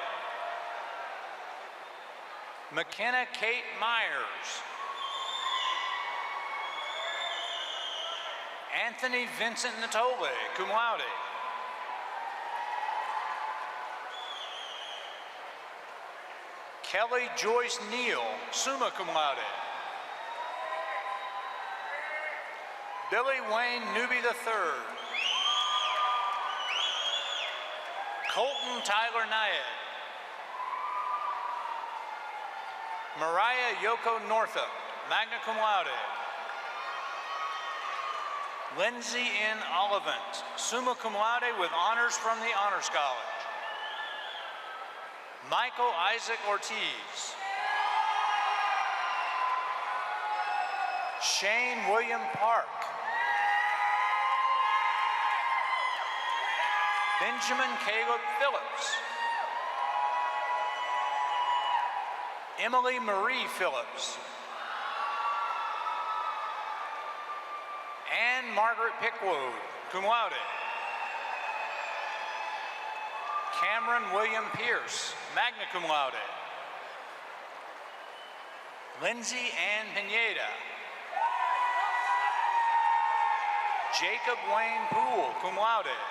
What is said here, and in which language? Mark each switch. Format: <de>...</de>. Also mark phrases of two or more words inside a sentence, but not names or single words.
<en>McKenna Kate Myers. Anthony Vincent Natole,</en> <la>cum laude.</la> <en>Kelly Joyce Neal,</en> <la>summa cum laude.</la> <en>Billy Wayne Newby III. Colton Tyler Nyad. Mariah Yoko Northup,</en> <la>magna cum laude.</la> <en>Lindsay N. Ollivant,</en> <la>summa cum laude</la> <en>with honors from the Honors College. Michael Isaac Ortiz. Shane William Park. Benjamin Caleb Phillips. Emily Marie Phillips. Anne Margaret Pickwood,</en> <la>cum laude.</la> <en>Cameron William Pierce,</en> <la>magna cum laude.</la> <en>Lindsay Ann Pineda. Jacob Wayne Poole,</en> <la>cum laude.</la>